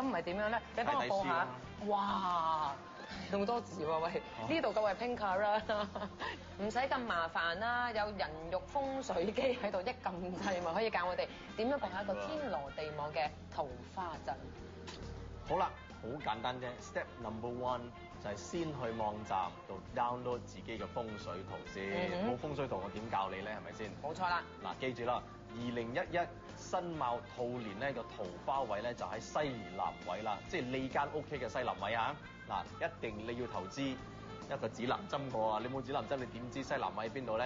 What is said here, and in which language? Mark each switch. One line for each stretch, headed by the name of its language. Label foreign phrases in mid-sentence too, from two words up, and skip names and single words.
Cantonese: 咁唔係點樣咧？你幫我報下。哇！咁多字喎，喂！呢度嘅係 pink 啦，唔使咁麻煩啦，有人肉風水機喺度一撳掣，咪可以教我哋點樣佈下一個天羅地網嘅桃花陣。好啦，好簡單啫。
English: Step number one
Cantonese: 就係先去網站度 download 自己嘅風水圖先。冇風水圖我點教你咧？係咪先？冇錯啦。嗱，記住啦，2011辛卯兔年咧個桃花位咧就喺西南位啦，即係你間屋企嘅西南位啊！嗱，一定你要投資一個指南針過啊！你冇指南針，你點知西南位喺邊度咧？